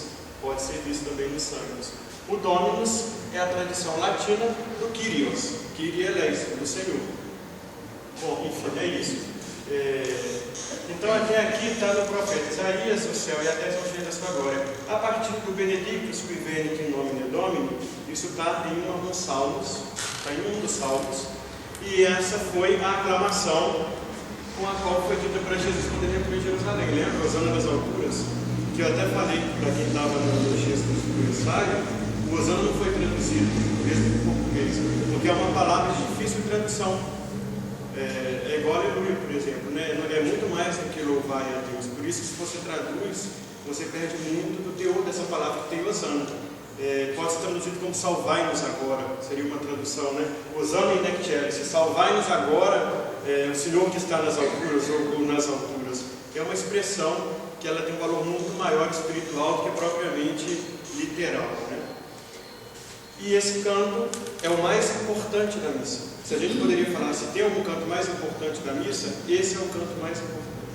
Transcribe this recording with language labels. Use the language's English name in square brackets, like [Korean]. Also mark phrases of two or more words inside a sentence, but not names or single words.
[Portuguese] Pode ser visto também nos santos. O Dominus é a tradição latina do Kyrios, [Greek] Κύριε ελέησον, [Portuguese] do Senhor. Bom, enfim, é isso. Então até aqui está no profeta Isaías, o céu e a terra são cheias da sua glória. A partir do [Latin] Benedictus qui venit in nomine Domini, [Portuguese] isso está em um dos salmos, e essa foi a aclamação com a qual foi dita para Jesus quando ele entrou em Jerusalém. Lembra? Hosana das alturas, que eu até falei para quem estava no registro do ensaio, o Hosana não foi traduzido mesmo em português, porque é uma palavra de difícil tradução. É igual aleluia, por exemplo, né? É muito mais do que louvar a Deus. Por isso que se você traduz, você perde muito do teor dessa palavra que tem Osana. Pode ser traduzido como salvai-nos agora, seria uma tradução, né? [Latin] Osana in eccelis, [Portuguese] salvai-nos agora, o Senhor que está nas alturas ou nas alturas. É uma expressão que ela tem um valor muito maior espiritual do que propriamente literal, né? E esse canto é o mais importante da missa. Se a gente poderia falar, se tem algum canto mais importante da missa, esse é o canto mais importante.